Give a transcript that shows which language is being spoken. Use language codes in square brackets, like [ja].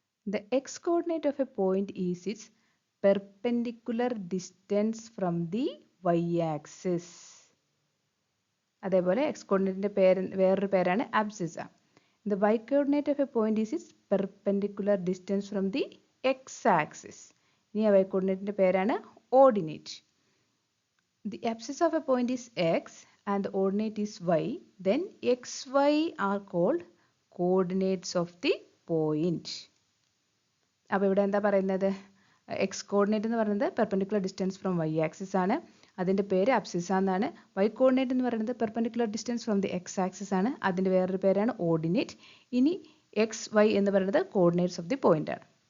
[en] The x-coordinate of a point is its perpendicular distance from the y-axis. [ml] അതേപോലെ X കോർഡിനേറ്റിൻ്റെ വേറൊരു പേരാണ് abscissa. [en] The y-coordinate of a point is its perpendicular distance from the x-axis. [ml] ഇനി ആ y-coordinateൻ്റെ പേരാണ് ordinate. [en] The abscissa of a point is x and the ordinate is y. Then x, y are called coordinates of the point. [ml] അപ്പോൾ ഇവിടെ എന്താ പറയുന്നത്, X coordinate എന്ന് പറയുന്നത് [en] perpendicular distance from Y axis [ml] ആണ്, അതിൻ്റെ പേര് അബ്സിസ എന്നാണ്. വൈ കോർഡിനേറ്റ് എന്ന് പറയുന്നത് [en] perpendicular distance from the X axis [ml] ആണ്, അതിൻ്റെ വേറൊരു പേരാണ് ഓർഡിനേറ്റ്. ഇനി എക്സ് വൈ എന്ന് പറയുന്നത് [en] coordinates of the point [ml] ആണ്.